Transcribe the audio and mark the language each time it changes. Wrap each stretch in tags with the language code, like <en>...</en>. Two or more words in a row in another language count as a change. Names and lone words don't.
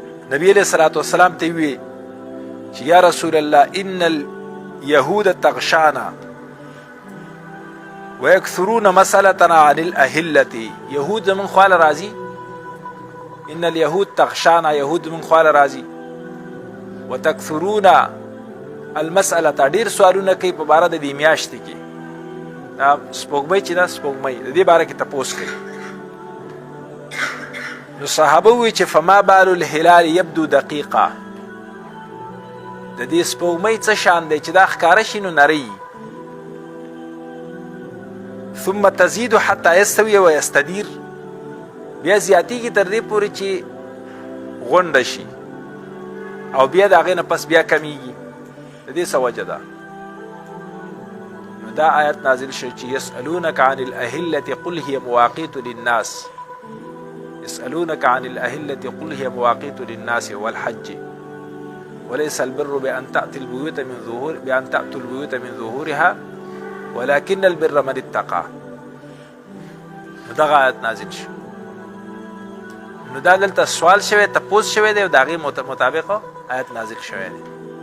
<ps>نبی علیہ الصلوۃ والسلام ته وی چې</ps> <ar>یا رسول الله ان اليهود تغشانا ويكثرون مسألتنا عن الأهلة.</ar> <ps>يهود من خواله راضي،</ps> <ar>ان اليهود تغشانا،</ar> <ps>يهود من خواله راضي،</ps> <ar>وتكثرون المسألة،</ar> <ps>ډیر سوالونه کوي په باره د دې میاشتې کې. دا سپوږمۍ چې دا سپوږمۍ د دې باره کې تپوس کوي. نو صحابه وی چې</ps> <ar>فما بال الهلال يبدو دقیقا،</ar> <ps>د دې سپوږمۍ څه شان دی چې دا ښکاره شي نو نری،</ps> <ar>ثم تزيد حتى يستوي ويستدير،</ar> <ps>بیا زیاتیږي تر دې پورې چې غونډه شي او بیا د هغې نه پس بیا کمیږي. د دې څه وجه ده؟ نو دا آیت نازل شو چې</ps> <ar>یسألونک عن الأهلة قل هي مواقیت للناس، يسألونك عن الأهلة قل هي مواقيت للناس والحج وليس البر بأن تأتوا البيوت من ظهورها ولكن البر من اتقى.</ar> <ps>دغه آیت نازل شو. نو دا دلته سوال شوی، تپوس شوی دی او د هغې مطابق آیت نازل شوی دی.</ps>